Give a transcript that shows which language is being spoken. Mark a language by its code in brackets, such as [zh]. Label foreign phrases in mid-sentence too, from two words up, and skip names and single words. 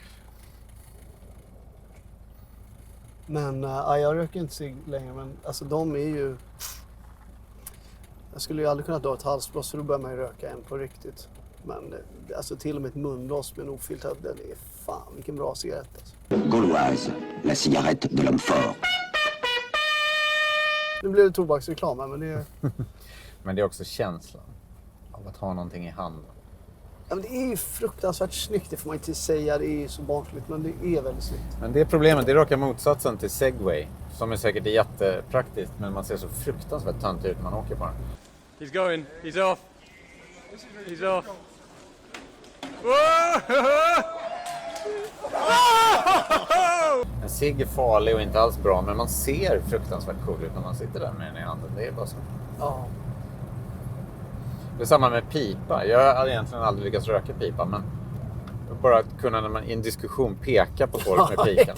[sv] Men jag röker inte cigg längre. Men alltså de är ju... Jag skulle ju aldrig kunna dra ett halsblås så då börjar man ju röka en på riktigt. Men alltså till och med ett munblås med en ofiltrerad, den är fan vilken bra cigarett alltså. [fr] Gauloise, la cigarette de l'homme fort. [sv] Nu blir det tobaksreklam här, men det är... Men det är också känslan av att ha någonting i handen. Ja, men det är ju fruktansvärt snyggt, det får man inte säga, det är så barnsligt, men det är väldigt snyggt. Men det är problemet, det är raka motsatsen till Segway. Som är säkert jättepraktiskt, men man ser så fruktansvärt töntig ut när man åker på den. [en] He's going, he's off. He's off. [sv] En cigg är farlig och inte alls bra, men man ser fruktansvärt cool ut när man sitter där med den i handen. Det är bara så. Ja. Det är samma med pipa. Jag hade egentligen aldrig lyckats röka pipa, men bara att kunna när man i en diskussion peka på folk med pikan.